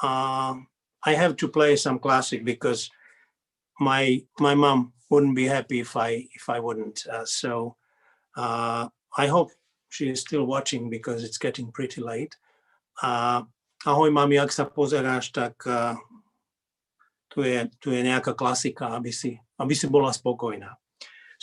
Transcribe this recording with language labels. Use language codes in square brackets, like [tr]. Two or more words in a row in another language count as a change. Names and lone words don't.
[en] I have to play some classic because my mom wouldn't be happy if I wouldn't. So I hope she is still watching because it's getting pretty late. [sk] Ahoj mami, ak sa pozeráš, tak tu je nejaká klasika, aby si bola spokojná.